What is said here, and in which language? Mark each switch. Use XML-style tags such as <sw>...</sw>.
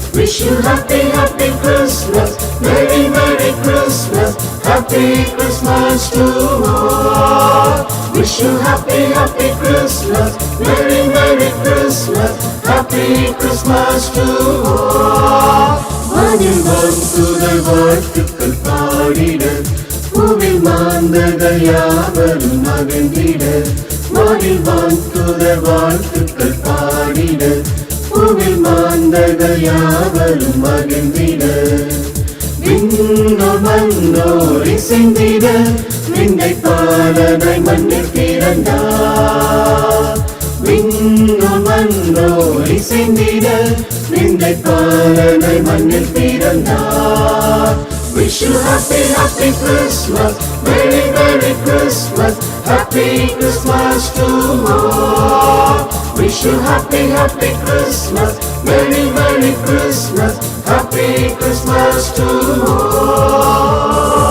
<en>Wish you happy, happy Christmas, very merry Christmas, happy Christmas to all. Wish you happy, happy Christmas, very merry Christmas, happy Christmas to all.</en> <ta>வானில் வாழ்த்துதர் வாழ்த்துக்கள் பாடிட பூவில் மாந்தர்கள் யாவரும் மகிழ்ந்திட. வானில் வாழ்த்துதர் வாழ்த்துக்கள் பாடிட பூவில் மாந்தர்கள் யாவரும் மகிழ்ந்திட. விண்ணோர் மண்ணோர் இசைந்திட விந்தை பாலனாய் மண்ணில் பிறந்தார். விண்ணோர் மண்ணோர் இசைந்திட விந்தை பாலனாய் மண்ணில் பிறந்தார்.</ta> <en>Wish you happy, happy Christmas, very merry Christmas, happy Christmas to all. Wish you happy, happy Christmas, very merry Christmas, happy Christmas to all.</en>